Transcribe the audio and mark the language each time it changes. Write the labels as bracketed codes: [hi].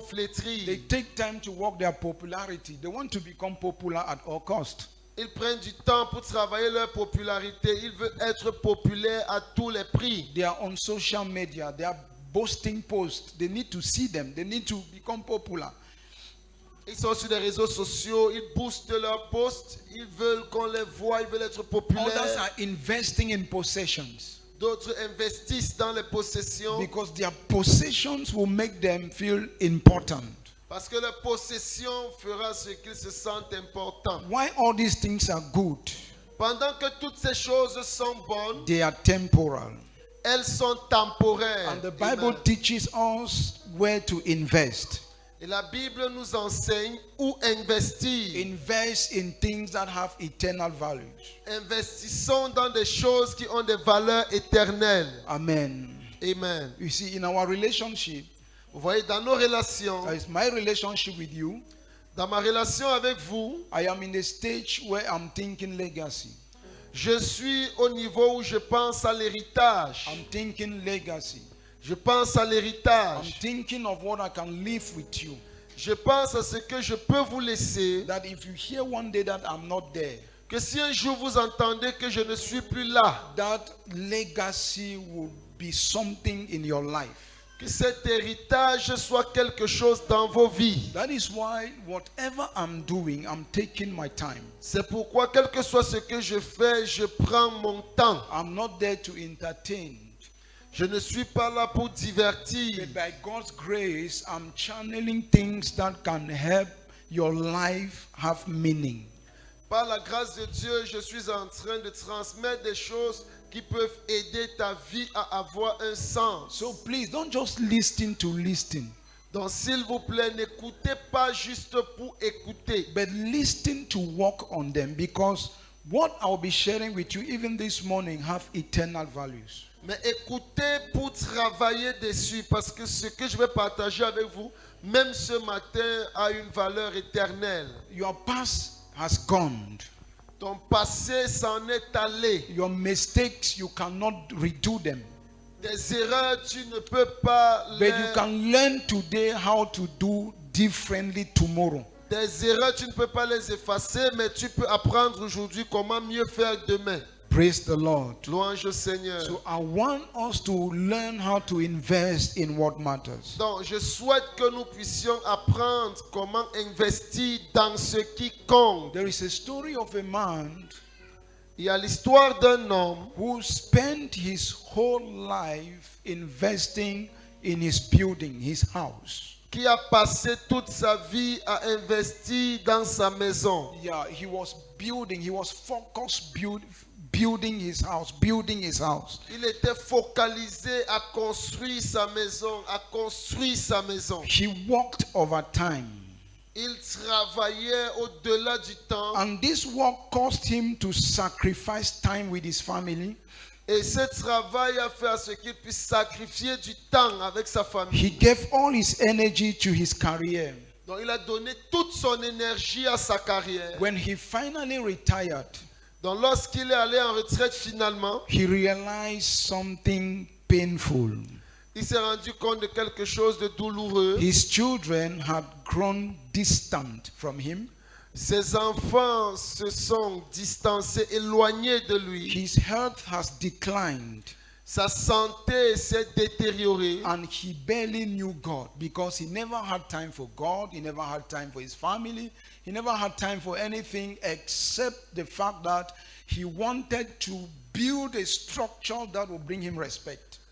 [en] They [fr] flétrir. [en] take time to work their popularity. They want to become popular at all cost. [fr] Ils prennent du temps pour travailler leur popularité. Ils veulent être populaires à tous les prix. [en] They are on social media. They are boasting posts. They need to see them. They need to become popular. [fr] Ils sont sur les réseaux sociaux, ils boostent leurs posts, ils veulent qu'on les voie, ils veulent être [en] Others [fr] populaires. [en] are investing in possessions [fr] D'autres investissent dans les possessions [en] because their possessions will make them feel important. [fr] parce que leur possession fera ce qu'ils se sentent importants. [en] Why all these things are good? [fr] Pendant que toutes ces choses sont bonnes, [en] They are temporal. [fr] elles sont temporaires. [en] And the Bible Amen. teaches us where to invest. [fr] Et la Bible nous enseigne où investir. [en] Invest in things that have eternal values. [fr] Investissons dans des choses qui ont des valeurs éternelles. [en] Amen. Amen. You see, in our relationship, [fr] Vous voyez, dans nos relations, [en] that is my relationship with you, [fr] Dans ma relation avec vous, [en] I am in a stage where I'm thinking legacy. [fr] je suis au niveau où je pense à l'héritage. [en] I'm thinking legacy. [fr] Je pense à [en] I'm [fr] l'héritage. [en] thinking of what I can leave with you. [fr] Je pense à ce que je peux vous laisser. [en] That if you hear one day that I'm not there, [fr] Que si un jour vous entendez que je ne suis plus là, [en] that legacy will be something in your life. [fr] que cet héritage soit quelque chose dans vos vies. [en] That is why whatever I'm doing, I'm taking my time. [fr] C'est pourquoi, quel que soit ce que je fais, je prends mon temps. [en] I'm not there to entertain. [fr] Je ne suis pas là pour divertir. [en] But by God's grace, I'm channeling things that can help your life have meaning. [fr] Par la grâce de Dieu, je suis en train de transmettre des choses qui peuvent aider ta vie à avoir un sens. [en] So please don't just listen to listen, [fr] Donc s'il vous plaît, n'écoutez pas juste pour écouter, [en] but listen to work on them, because what I'll be sharing with you even this morning have eternal values. [fr] mais écoutez pour travailler dessus, parce que ce que je vais partager avec vous, même ce matin, a une valeur éternelle. [en] Your past has gone. [fr] Ton passé s'en est allé. [en] Your mistakes, you cannot redo them. [fr] Des erreurs, tu ne peux pas [en] But you [fr] les... [en] can learn today how to do differently tomorrow. [fr] Des erreurs, tu ne peux pas les effacer, mais tu peux apprendre aujourd'hui comment mieux faire demain. [en] Praise the Lord. [fr] Louange au Seigneur. [en] So I want us to learn how to invest in what matters. [fr] Donc, je souhaite que nous puissions apprendre comment investir dans ce qui compte. [en] There is a story of a man [fr] Il y a l'histoire d'un homme [en] who spent his whole life investing in his building, his house. [fr] qui a passé toute sa vie à investir dans sa maison. [en] Yeah, he was building, he was focused building his house, building his house. [fr] Il était focalisé à construire sa maison, à construire sa maison. [en] He worked overtime. [fr] Il travaillait au-delà du temps. [en] And this work caused him to sacrifice time with his family. [fr] Et ce travail a fait à ce qu'il puisse sacrifier du temps avec sa famille. [en] He gave all his energy to his career. [fr] Donc il a donné toute son énergie à sa carrière. [en] When he finally retired, [fr] Donc lorsqu'il est allé en retraite finalement, [en] he realized something painful. [fr] il s'est rendu compte de quelque chose de douloureux. [en] His children had grown distant from him. [fr] Ses enfants se sont distancés, éloignés de lui. [en] His health has declined. [fr] Sa santé s'est détériorée. [en] And he barely knew God, because he never had time for God. He never had time for his family. He never had time for anything except the fact that he wanted to build a structure that would bring him respect.